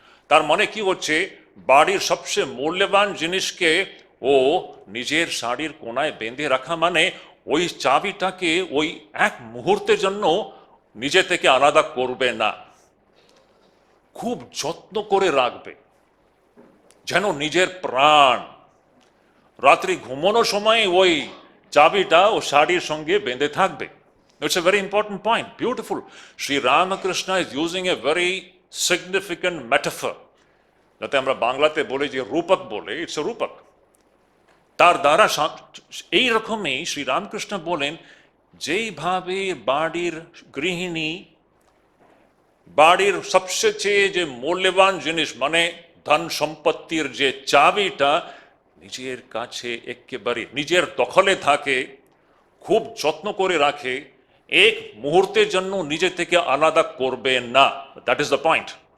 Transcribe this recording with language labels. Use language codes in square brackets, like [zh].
[bn] তার মানে কি হচ্ছে, বাড়ির সবচেয়ে মূল্যবান জিনিসকে ও নিজের শাড়ির কোনায় বেঁধে রাখা মানে ওই চাবিটাকে ওই এক মুহূর্তের জন্য নিজে থেকে আলাদা করবে না, খুব যত্ন করে রাখবে, যেন নিজের প্রাণ। রাত্রি ঘুমানোর সময় ওই চাবিটা ও শাড়ির সঙ্গে বেঁধে থাকবে। [en] It's a very important point. Beautiful. Sri Ramakrishna is using a very significant metaphor. [bn] যাতে আমরা বাংলাতে বলি যে রূপক বলে, ইটস এ রূপক। তার দ্বারা এই রকমই শ্রী রামকৃষ্ণ বলেন, যেইভাবে বাড়ির গৃহিণী বাড়ির সবচেয়ে যে মূল্যবান জিনিস মানে ধন সম্পত্তির যে চাবিটা নিজের কাছে একেবারে নিজের দখলে থাকে, খুব যত্ন করে রাখে, এক মুহূর্তের জন্য নিজে থেকে আলাদা করবে না। [en] That is the point.